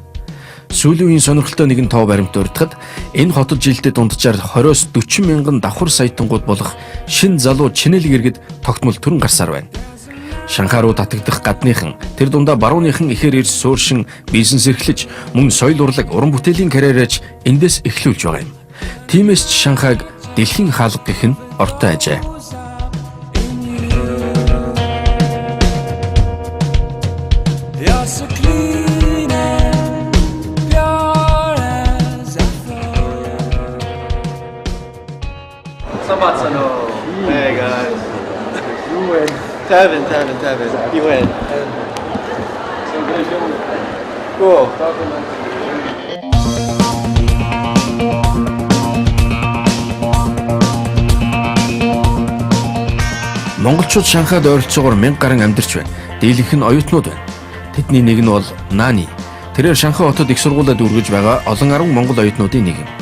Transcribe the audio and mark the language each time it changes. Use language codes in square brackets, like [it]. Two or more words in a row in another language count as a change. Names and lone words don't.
[mn] Сүүлийн үеийн сонирхолтой нэгэн тоо баримт урьдахад энэ хотод жилдээ дунджаар 20-с 40 мянган давхар саятангууд болох шин залуу чинэлэг иргэд тогтмол төрөн гарсаар байна. Шанхай руу татагдах гадныхан тэр дундаа барууныхан ихээр ирж сууршин бизнес эрхлэж мөн соёл урлаг, уран бүтээлийн карьераач эндээс эхлүүлж байгаа юм. Тиймээс ч Шанхайг дэлхийн хаалга гэх нь ортой ажээ. [en] Hey guys. You win. Tavin. You win. Cool. [mn] Монголчууд Шанхайд ойролцоогоор 1000 гаруй амьдарч байна. Дийлэнх нь оюутнууд байна. Тэдний нэг нь бол Нани. Тэрээр Шанхай хотод их сургуулиуд үргэж байгаа олон 10 монгол оюутнуудын нэг юм.